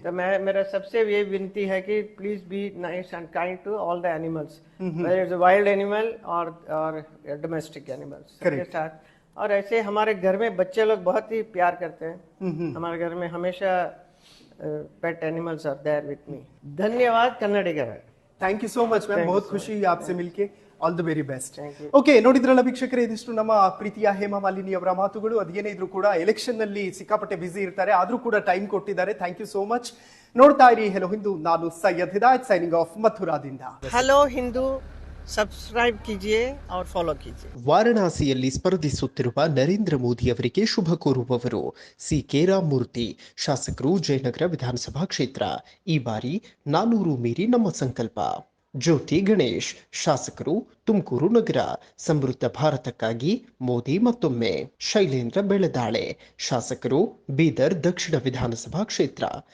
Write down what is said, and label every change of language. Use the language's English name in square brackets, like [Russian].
[Hindi] तो मेरा सबसे ये विनती है कि [English] please be nice and kind to all the animals, whether it's a wild animal और domestic animals [Hindi] के साथ. और ऐसे हमारे घर में बच्चे लोग बहुत ही प्यार करते हैं. हमारे घर में हमेशा [English] Pet animals are there with me. [Hindi] धन्यवाद कन्नडिगर. [English] Thank you so much ma'am. [Hindi] ಬಹುತ್ ಖುಷಿ आपसे मिलके. [English] All the very best. [Kannada] Okay, ನೋಡಿದ್ರಲ್ಲ ವೀಕ್ಷಕರೇ, ಇದಿಷ್ಟು ನಮ್ಮ ಪ್ರೀತಿಯ ಹೇಮಾ ಮಾಲಿನಿ ಅವರ ಮಾತುಗಳು. ಅದೇನೇ ಇದ್ರು ಕೂಡ ಎಲೆಕ್ಷನ್ ನಲ್ಲಿ ಸಿಕ್ಕಾಪಟ್ಟೆ ಬಿಸಿ ಇರ್ತಾರೆ, ಆದ್ರೂ ಕೂಡ ಟೈಮ್ ಕೊಟ್ಟಿದ್ದಾರೆ. [English] Thank you so much. [Kannada] ನೋಡ್ತಾ ಇರಿ ಹೆಲೋ ಹಿಂದೂ. ನಾನು Syed Hidayat, [English] signing off [Kannada] ಮಥುರಾದಿಂದ. [Hindi] Hello Hindu, subscribe कीजिए और ಫಾಲೋ कीजिए. [Kannada] ವಾರಣಾಸಿಯಲ್ಲಿ ಸ್ಪರ್ಧಿಸುತ್ತಿರುವ ನರೇಂದ್ರ ಮೋದಿ ಅವರಿಗೆ ಶುಭ ಕೋರುವವರು ಸಿ ಕೆ ರಾಮಮೂರ್ತಿ, ಶಾಸಕರು, ಜಯನಗರ ವಿಧಾನಸಭಾ ಕ್ಷೇತ್ರ. ಈ ಬಾರಿ 400 ಮೀರಿ ನಮ್ಮ ಸಂಕಲ್ಪ. ಜ್ಯೋತಿ ಗಣೇಶ್, ಶಾಸಕರು, ತುಮಕೂರು ನಗರ. ಸಮೃದ್ಧ ಭಾರತಕ್ಕಾಗಿ ಮೋದಿ ಮತ್ತೊಮ್ಮೆ. ಶೈಲೇಂದ್ರ ಬೆಳದಾಳೆ, ಶಾಸಕರು, ಬೀದರ್ ದಕ್ಷಿಣ ವಿಧಾನಸಭಾ ಕ್ಷೇತ್ರ.